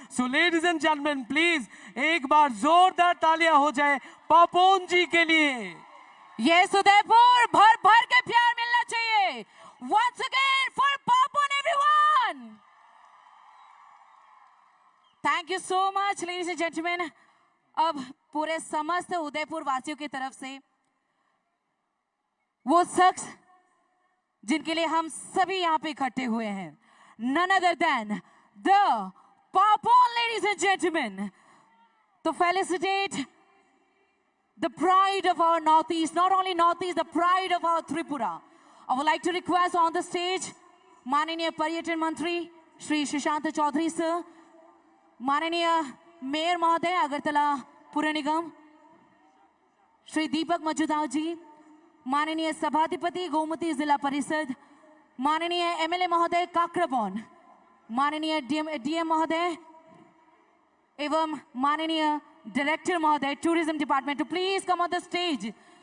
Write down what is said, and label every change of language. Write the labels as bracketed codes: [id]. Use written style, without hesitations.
[en] so ladies and gentleman please [hi] एक बार जोरदार तालियां हो जाए पापोन जी के लिए। यस उदयपुर, भर भर के प्यार मिलना चाहिए। [en] Once again for Papon everyone. Thank you so much ladies and gentleman. [hi] अब पूरे समस्त उदयपुर वासियों की तरफ से वो शख्स जिनके लिए हम सभी यहाँ पे इकट्ठे हुए हैं, [en] none other than the Papon, ladies and gentlemen, to felicitate the pride of our Northeast, not only Northeast, the pride of our Tripura. I would like to request on the stage, [hi] माननीय पर्यटन मंत्री Shri Sushant Chaudhary sir, माननीय mayor महोदय अगरतला पुर निगम श्री दीपक मजुदाव जी, माननीय सभाधिपति गोमती जिला परिषद, माननीय एमएलए महोदय काकराबौन, माननीय डीएम महोदय एवं माननीय डायरेक्टर महोदय tourism department, [en] To please come on the stage.